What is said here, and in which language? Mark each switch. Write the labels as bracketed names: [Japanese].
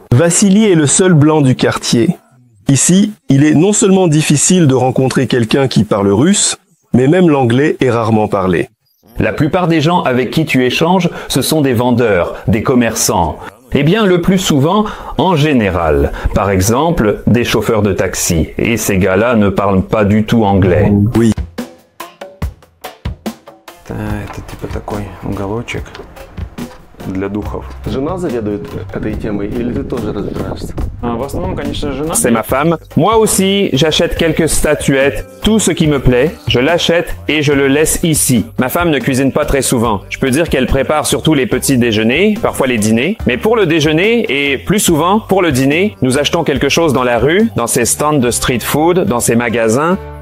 [French] Vassili est le seul blanc du quartier. Ici, il est non seulement difficile de rencontrer quelqu'un qui parle russe, mais même l'anglais est rarement parlé. La plupart des gens avec qui tu échanges, ce sont des vendeurs, des commerçants. Eh bien, le plus souvent, en général. Par exemple, des chauffeurs de taxi. Et ces gars-là ne parlent pas du tout anglais. Oui. [Russian] Это типа такой уголочек для духов. Жена заведует этой темой или ты тоже разбираешься? В основном, конечно, жена. [French] C'est ma femme. Moi aussi, j'achète quelques statuettes. Tout ce qui me plaît, je l'achète et je le laisse ici. Ma femme ne cuisine pas très souvent. Je peux dire qu'elle prépare surtout les petits déjeuners, parfois les dîners. Mais pour le déjeuner et plus souvent pour le dîner, nous achetons quelque chose dans la rue, dans ces stands de street food, dans ces magasins.